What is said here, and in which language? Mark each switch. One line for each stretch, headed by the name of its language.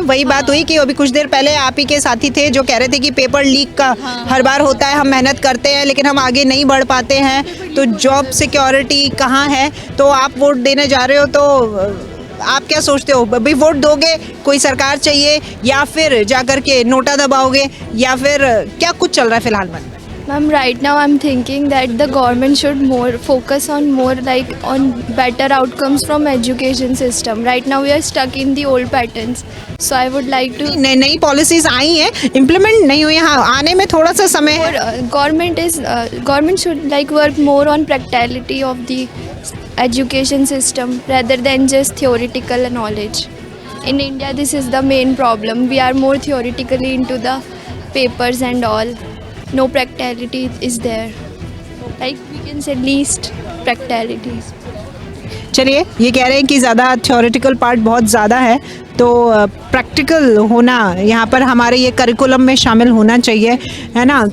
Hindi: वही बात हुई कि अभी कुछ देर पहले आप ही के साथी थे जो कह रहे थे कि पेपर लीक का हर बार होता है, हम मेहनत करते हैं लेकिन हम आगे नहीं बढ़ पाते हैं, तो जॉब सिक्योरिटी कहाँ है? तो आप वोट देने जा रहे हो, तो आप क्या सोचते हो, अभी वोट दोगे, कोई सरकार चाहिए, या फिर जाकर के नोटा दबाओगे, या फिर क्या कुछ चल रहा है फिलहाल मन में?
English: Ma'am, right now I'm thinking that the government should more focus on more like on better outcomes from education system. Right now we are stuck in the old patterns. So I would like to
Hindi: नई policies आई हैं, implement नहीं हुई, हाँ आने में थोड़ा सा समय है।
English: government should like work more on practicality of the education system rather than just theoretical knowledge. In India this is the main problem. We are more theoretically into the papers and all. No practicality is there. Like we can say least practicalities.
Hindi: चलिए, ये कह रहे हैं कि ज़्यादा theoretical part बहुत ज़्यादा है, तो प्रैक्टिकल होना यहाँ पर हमारे ये करिकुलम में शामिल होना चाहिए, है ना।